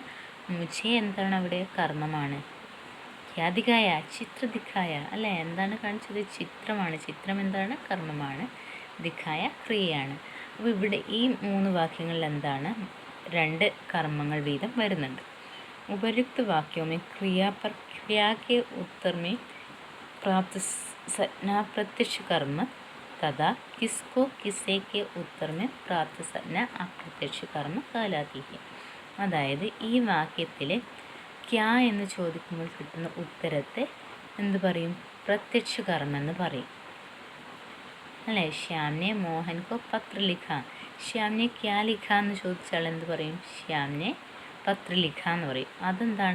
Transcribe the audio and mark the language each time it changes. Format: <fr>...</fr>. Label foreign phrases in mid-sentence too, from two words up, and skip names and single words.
<ml>മുझे എന്താണ് അവിടെ? കർമ്മമാണ്.</ml> <hi>क्या दिखाया? चित्र दिखाया</hi> <ml>അല്ലേ? എന്താണ് കാണിച്ചത്? ചിത്രമാണ്. ചിത്രം എന്താണ്? കർമ്മമാണ്. ദിഖായ ക്രിയയാണ്. അപ്പോൾ ഇവിടെ ഈ 3 വാക്യങ്ങളിൽ എന്താണ്? 2 കർമ്മങ്ങൾ വീതം വരുന്നുണ്ട്.</ml> <hi>ഉപയുक्त वाक्यों में क्रिया पर क्रिया के उत्तर में प्राप्त संज्ञा प्रत्यक्ष कर्म तथा किसको किसे के उत्तर में प्राप्त संज्ञा अप्रत्यक्ष कर्म कहलाती है.</hi> <ml>അതായത് ഈ വാക്യത്തിൽ ക്യാ എന്ന് ചോദിക്കുമ്പോൾ കിട്ടുന്ന ഉത്തരത്തെ എന്ത് പറയും? പ്രത്യക്ഷ കർമ്മം എന്ന് പറയും അല്ലേ?</ml> <hi>श्याम ने मोहन को पत्र लिखा, श्याम ने क्या लिखा</hi> <ml>എന്ന് ചോദിച്ചാൽ എന്ത് പറയും?</ml> <hi>श्याम ने पत्र लिखा</hi> <ml>എന്ന് പറയും. അതെന്താണ്?</ml>